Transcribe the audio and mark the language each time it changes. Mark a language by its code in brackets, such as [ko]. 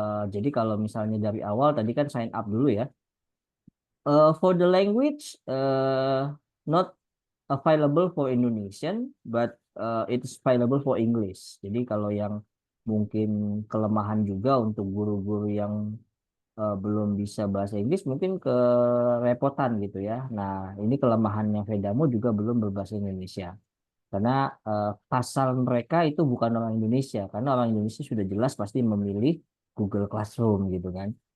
[id] Jadi kalau misalnya dari awal tadi kan sign up dulu ya. [en] For the language, not available for Indonesian, but it's available for English. [id] Jadi kalau yang mungkin kelemahan juga untuk guru-guru yang belum bisa bahasa Inggris, mungkin kerepotan gitu ya. Nah, ini kelemahannya Vedamo juga belum berbahasa Indonesia. Karena pasar mereka itu bukan orang Indonesia, karena orang Indonesia sudah jelas pasti memilih Google Classroom gitu kan.